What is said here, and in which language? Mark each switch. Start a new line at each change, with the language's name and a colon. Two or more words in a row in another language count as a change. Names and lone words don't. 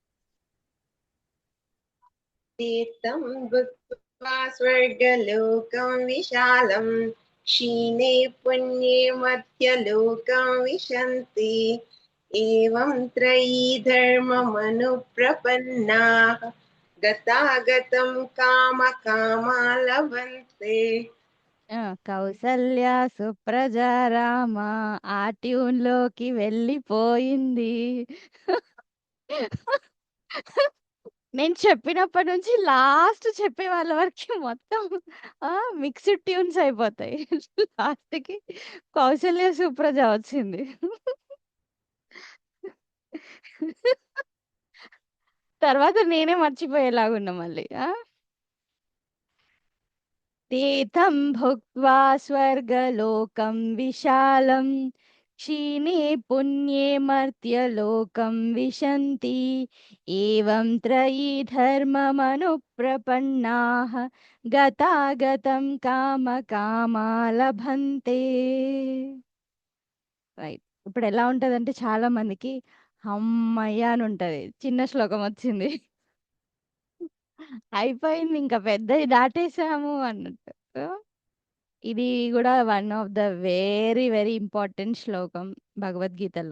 Sanskrit: तीर्थं भुक्त्वा स्वर्गलोकं विशालं क्षीणे पुण्ये मर्त्यलोकं विशन्ति एवं त्रयी धर्ममनुप्रपन्नाः गतागतं कामकामा लभन्ते
Telugu: కౌసల్య సుప్రజ రామ ఆ ట్యూన్ లోకి వెళ్ళిపోయింది. నేను చెప్పినప్పటి నుంచి లాస్ట్ చెప్పే వాళ్ళ వరకు మొత్తం
English: mixed tunes
Telugu: అయిపోతాయి. లాస్ట్ కి కౌసల్య సుప్రజ వచ్చింది. తర్వాత నేనే మర్చిపోయేలాగున్నా మళ్ళీ.
Sanskrit: తీర్థం భుక్త్వా స్వర్గలోకం విశాలం क्षीणे पुण्ये मर्त्यलोकं विशन्ति एवं त्रयी धर्ममनुप्रपन्नाः गतागतं कामकामा लभन्ते.
Telugu: రైట్. ఇప్పుడు ఎలా ఉంటదంటే చాలా మందికి అమ్మయ్య అని ఉంటది. చిన్న శ్లోకం వచ్చింది అయిపోయింది, ఇంకా పెద్దది దాటేసాము అన్నట్టు. ఇది కూడా
English: one of the very very important
Telugu: శ్లోకం భగవద్గీతలో.